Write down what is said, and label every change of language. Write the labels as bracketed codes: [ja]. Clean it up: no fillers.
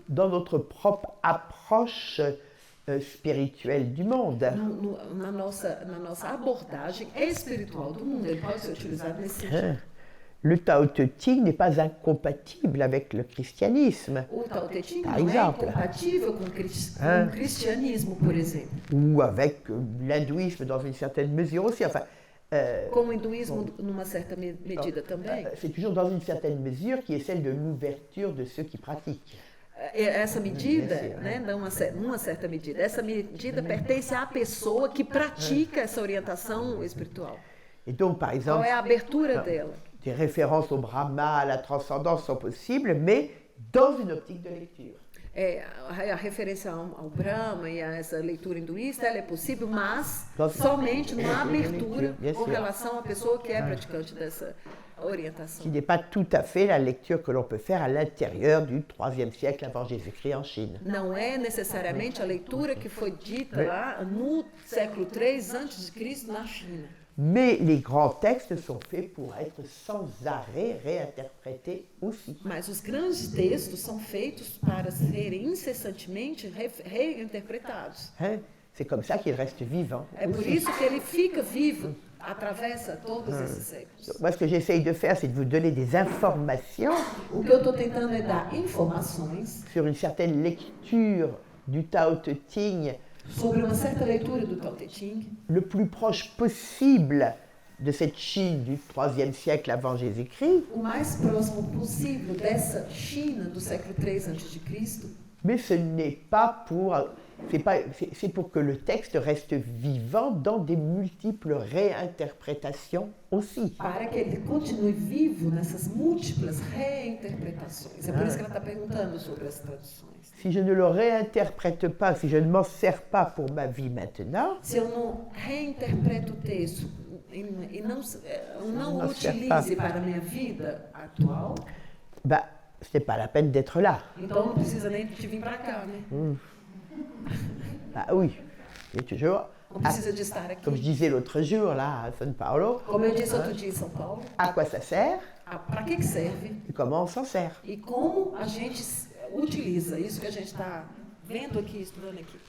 [fr] dans notre propre approche spirituelle du monde. [pt] na nossa abordagem espiritual do mundo. Ele pode ser utilizado nesse sentido. [fr] Le Tao Te Ching n'est pas incompatible avec le christianisme, [pt] O Tao Te Ching [fr] par [pt] não é [fr] exemple, [pt] incompatível com o cristianismo, por exemplo. [fr] ou avec l'hindouisme dans une certaine mesure aussi. Enfin, [pt] Com o hinduísmo, numa certa medida também. [fr] c'est toujours dans une certaine mesure qui est celle de l'ouverture de ceux qui pratiquent. [pt] essa medida, né, numa certa medida, essa medida pertence à pessoa que pratica essa orientação espiritual. [fr] Et donc, par [pt] Qual [fr] exemple, [pt] é a abertura dela? [fr] des références au Brahma, à la transcendance sont possibles, mais dans une optique de lecture. [pt] A referência ao Brahma e a essa leitura hinduísta, ela é possível, mas somente numa abertura com relação à pessoa que é praticante dessa orientação. [fr] Qui n'est pas tout à fait la lecture que l'on peut faire à l'intérieur du IIIe siècle avant Jésus-Christ en Chine. [pt] Não é necessariamente a leitura que foi dita lá no século III a.C. na China. [fr] Mais les grands textes sont faits pour être sans arrêt réinterprétés aussi. [pt] Mas os grandes textos são feitos para serem incessantemente reinterpretados. Hein? [fr] C'est comme ça qu'il reste vivant. [pt] É por isso que ele fica vivo, atravessa todos esses séculos. [fr] Moi, ce que j'essaye de faire, c'est de vous donner des informations [pt] O que eu estou tentando é dar informações [fr] sur une certaine lecture du Tao Te Ching [pt] sobre uma certa leitura do Tao Te Ching, [fr] le plus proche possible de cette Chine du IIIe siècle avant Jésus-Christ, [pt] o mais próximo possível dessa China do século III a.C., [fr] mais ce n'est pas pour... C'est pour que le texte reste vivant dans des multiples réinterprétations aussi. [pt] para que ele continue vivo nessas múltiplas reinterpretações. É por isso que ela está perguntando sobre as traduções. [fr] Si je ne le réinterprète pas, si je ne m'en sers pas pour ma vie maintenant, [pt] Se eu não reinterpreto o texto e não o utilize para a minha vida atual, [fr] bah, ce n'est pas la peine d'être là. [pt] então não precisa nem de vir para cá, né? [fr] Ah oui, et toujours, [pt] Não precisa de estar aqui. [fr] comme je disais l'autre jour là à São Paulo, [pt] Como eu disse outro dia em São Paulo, [fr] à quoi ça sert [pt] para que serve [fr] et comment on s'en sert. [pt] e como a gente utiliza isso que a gente está vendo aqui, estudando aqui.